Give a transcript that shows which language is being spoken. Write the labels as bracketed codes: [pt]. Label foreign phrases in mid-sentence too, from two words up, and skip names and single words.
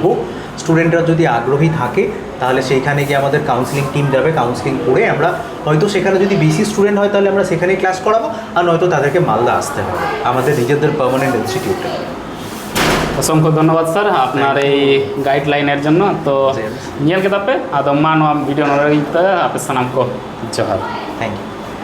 [bn] স্টুডেন্টরা যদি আগ্রহী থাকে তাহলে সেইখানে গিয়ে আমাদের [en] counselling team [bn] যাবে, কাউন্সিলিং করে আমরা হয়তো সেখানে যদি বেশি স্টুডেন্ট হয় তাহলে আমরা সেখানেই ক্লাস করাবো, আর নয়তো তাদেরকে মালদা আসতে হবে আমাদের নিজেদের [en] permanent institute. [bn] অসংখ্য ধন্যবাদ স্যার আপনার এই গাইডলাইনের জন্য। [sat] তো ᱧᱮᱞ ᱠᱮᱫᱟ ᱯᱮ, ᱟᱫᱚ ᱢᱟ ᱱᱚᱣᱟ ᱵᱷᱤᱰᱤᱭᱳ ᱱᱚᱰᱮ ᱜᱤᱧ ᱟᱯᱮ ᱥᱟᱱᱟᱢ ᱠᱚ ᱡᱚᱦᱟᱨ। [en] thank you.